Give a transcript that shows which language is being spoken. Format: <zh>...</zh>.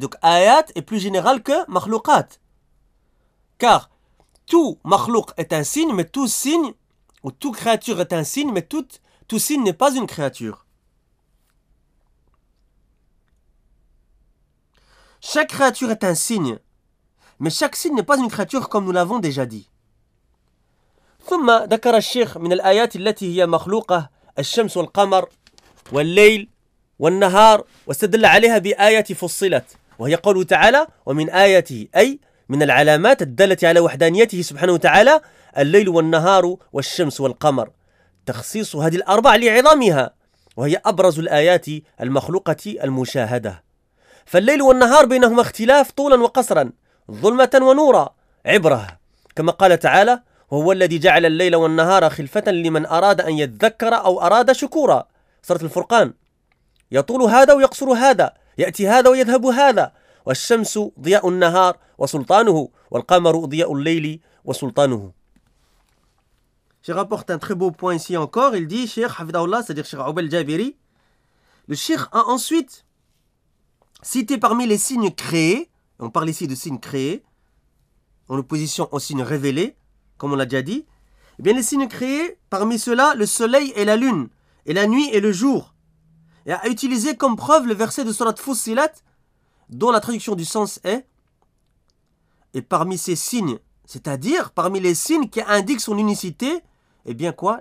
<fr>Donc ayat est plus général que makhlouqat. Car tout makhlouq est un signe, mais tout signe, ou toute créature est un signe, mais tout signe n'est pas une créature. Chaque créature est un signe, mais chaque signe n'est pas une créature comme nous l'avons déjà dit.</fr> <ar>ثم ذكر الشيخ من الآيات التي هي مخلوقة الشمس والقمر والليل والنهار واستدل عليها بآية فصلت وهي قوله تعالى ومن آياته أي من العلامات الدالت على وحدانيته سبحانه وتعالى الليل والنهار والشمس والقمر تخصيص هذه الأربع لعظمها وهي أبرز الآيات المخلوقة المشاهدة فالليل والنهار بينهما اختلاف طولا وقصرا ظلمة ونورا عبرة كما قال تعالى وهو الذي جعل الليل والنهار خلفة لمن أراد أن يتذكر أو أراد شكورا سورة الفرقان يطول هذا ويقصر هذا يأتي هذا ويذهب هذا والشمس ضياء النهار وسلطانه والقمر ضياء الليل وسلطانه.</ar> <fr>Je rapporte un très beau point ici encore. Il dit, Cheikh Hafidhahullah, c'est-à-dire Cheikh Abel Jabiri, le Cheikh a ensuite cité parmi les signes créés, on parle ici de signes créés, en opposition aux signes révélés, comme on l'a déjà dit, eh bien les signes créés, parmi ceux-là, le soleil et la lune, et la nuit et le jour, et a utilisé comme preuve le verset de Surat Fussilat, dont la traduction du sens est, et parmi ces signes, c'est-à-dire parmi les signes qui indiquent son unicité, eh bien quoi?</fr>